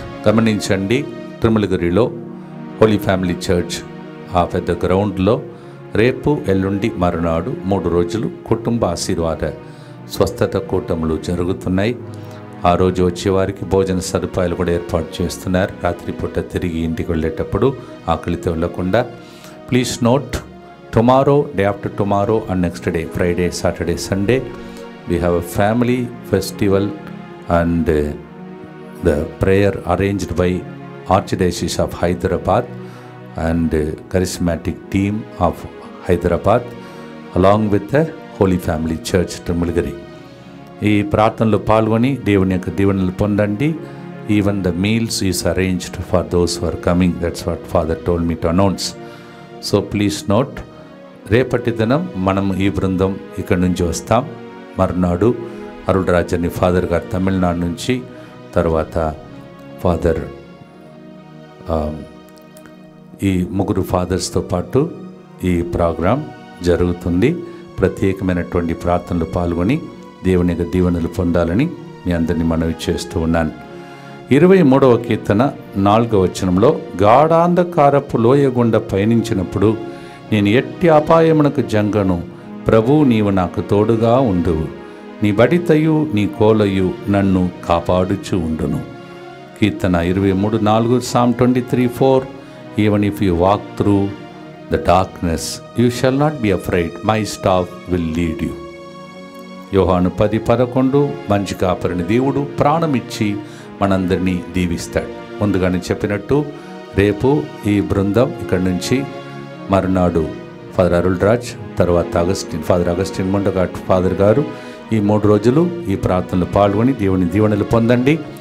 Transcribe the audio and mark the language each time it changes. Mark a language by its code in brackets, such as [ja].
[te] గమనించండి, తిరుమలగిరిలో Holi family church ఆ పెద్ద గ్రౌండ్లో రేపు ఎల్లుండి మరునాడు 3 రోజులు కుటుంబ ఆశీర్వాద స్వస్థత కూటములు జరుగుతున్నాయి. ఆ రోజు వచ్చేవారికి భోజన సదుపాయాలు కూడా ఏర్పాటు చేస్తున్నారు. రాత్రిపూట తిరిగి ఇంటికి వెళ్ళేటప్పుడు ఆకలితో వెళ్ళకుండా. [en] Please note, tomorrow, day after tomorrow and next day, Friday, Saturday, Sunday, we have a family festival and the prayer arranged by Archdiocese of Hyderabad and charismatic team of Hyderabad along with the Holy Family Church Tirumalagiri. [te] ఈ ప్రార్థనలో పాల్గొని దేవుని యొక్క దీవెనలు పొందండి. [en] Even the meals is arranged for those who are coming. That's what father told me to announce. So please note, [te] రేపటి దినం మనం ఈ బృందం ఇక్కడి నుంచి వస్తాం. మరునాడు అరుళ్ రాజని ఫాదర్ గారు తమిళనాడు నుంచి, తర్వాత ఫాదర్ ఈ 3 ఫాదర్స్తో పాటు ఈ ప్రోగ్రాం జరుగుతుంది. ప్రత్యేకమైనటువంటి ప్రార్థనలు పాల్గొని దేవుని యొక్క దీవెనలు పొందాలని మీ అందరినీ మనవి చేస్తూ ఉన్నాను. 23వ కీర్తన 4వ వచనంలో, గాఢాంధకారపు లోయ గుండా పయనించినప్పుడు నేను ఎట్టి అపాయమునకు జంగను, ప్రభువు నీవు నాకు తోడుగా ఉండువు, నీ బడితయు నీ కోలయు నన్ను కాపాడుచు ఉండును. [en] కీర్తన 23:4, Psalm 23:4, even if you walk through the darkness, you shall not be afraid, my staff will lead you. [te] యోహాను 10:11, మంచి కాపరిని దేవుడు ప్రాణమిచ్చి మనందరినీ దీవిస్తాడు. ముందుగానే చెప్పినట్టు రేపు ఈ బృందం ఇక్కడి నుంచి మరునాడు ఫాదర్ అరుళ్ రాజ్, తర్వాత ఫాదర్ అగస్టిన్ ముండగాట్ ఫాదర్ గారు ఈ 3 రోజులు ఈ ప్రార్థనలు పాల్గొని దేవుని దీవెనలు పొందండి.